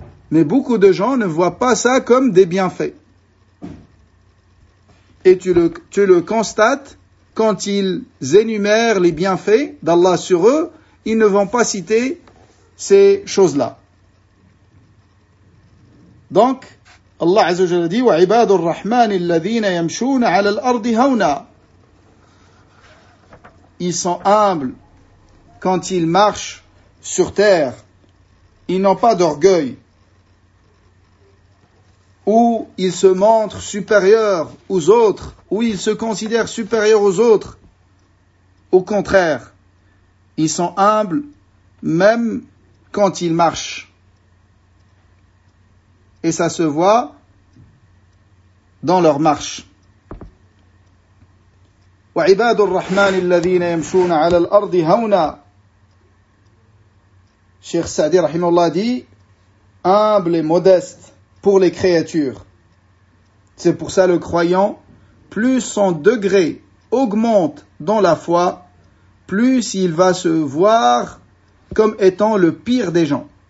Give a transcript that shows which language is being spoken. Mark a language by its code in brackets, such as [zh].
[fr] Mais beaucoup de gens ne voient pas ça comme des bienfaits. Et tu le constates, quand ils énumèrent les bienfaits d'Allah sur eux, ils ne vont pas citer ces choses-là. Donc, Allah Azza wa Jalla dit, [ar] وَعِبَادُ الرَّحْمَنِ الَّذِينَ يَمْشُونَ عَلَى الْأَرْضِ هَوْنًا. [fr] Ils sont humbles quand ils marchent sur terre. Ils n'ont pas d'orgueil. Où ils se montrent supérieurs aux autres, où ils se considèrent supérieurs aux autres. Au contraire, ils sont humbles même quand ils marchent. Et ça se voit dans leur marche. [ar] وعباد الرحمن الذين يمشون على الأرض هونا. [fr] Cheikh Saadi rahimahullah dit, humble et modeste pour les créatures. C'est pour ça le croyant, plus son degré augmente dans la foi, plus il va se voir comme étant le pire des gens.